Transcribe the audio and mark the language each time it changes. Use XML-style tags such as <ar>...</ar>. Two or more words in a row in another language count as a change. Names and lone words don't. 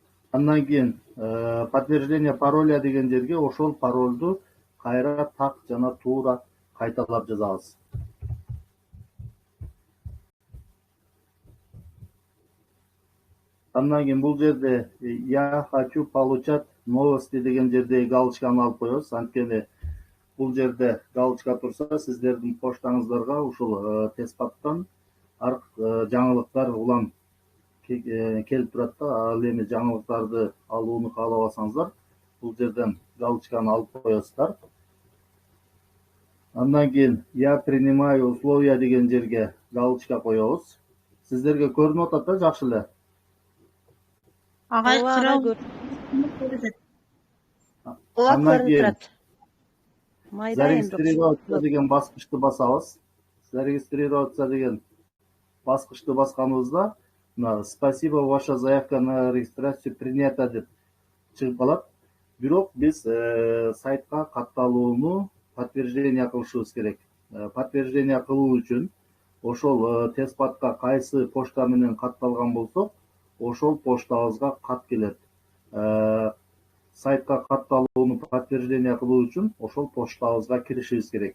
<ky>Андан кийин</ky> <ru>подтверждение пароля</ru> <ky>деген жерге ошол паролду кайра так жана туура кайталап жазабыз. Андан кийин бул жерде</ky> <ru>я хочу получать новости</ru> <ky>деген жердеги галочканы алып коебуз. Анткени бул жерде галочка турса, сиздердин поштаңыздарга ушул Теспаттан жаңылыктар улам келип турат да. Ал эми жаңылыктарды алууну каалабасаңыздар, бул жерден галочканы алып коесуздар. Андан кийин</ky> <ru>я принимаю условия</ru> <ky>деген жерге галочка коебуз. Сиздерге көрүнүп атат да жакшы эле? Агай кырау. Андан кийин зарегистрироваться деген баскычты басабыз. Зарегистрироваться деген баскычты басканыбызда</ky> <ru>спасибо, ваша заявка на регистрацию принята</ru> <ky>деп чыгып калат. Бирок биз сайтка катталууну подтверждение кылышыбыз керек. Подтверждение кылуу үчүн ошол Теспатка кайсы почта менен катталган болсок, ошол поштабызга кат келет. Сайтка катталууну подтверждение кылуу үчүн ошол поштабызга киришибиз керек.</ky>